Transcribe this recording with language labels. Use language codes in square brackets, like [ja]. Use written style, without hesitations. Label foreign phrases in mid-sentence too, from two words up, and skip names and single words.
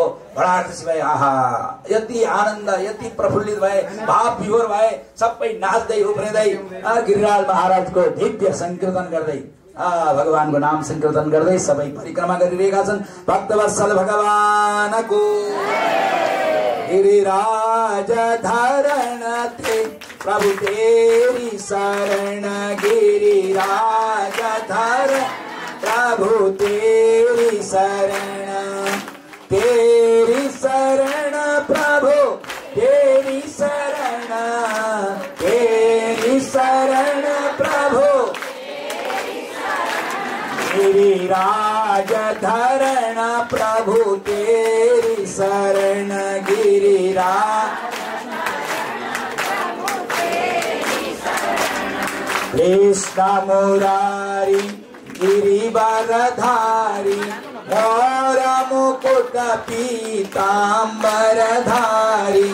[ne] बडा खुसी भए। आहा, यति आनन्द, यति प्रफुल्लित भए, भाव विभोर भए। सबै नाच्दै उफ्रिँदै गिरिराज महाराजको दिव्य संकीर्तन गर्दै, भगवानको नाम संकीर्तन गर्दै सबै परिक्रमा गरिरहेका छन्। भक्तवत्सल भगवानको [hi] गिरिराज धारण थे प्रभु तेरी शरण। गिरिराज धारण प्रभु तेरी शरण, तेरी शरण प्रभु तेरी शरण, तेरी शरण प्रभु गिरिराज धरण प्रभु तेरी शरण। गिरिराज कृष्ण मुरारी गिरिवरधारी, मोर मुकुट पीताम्बरधारी।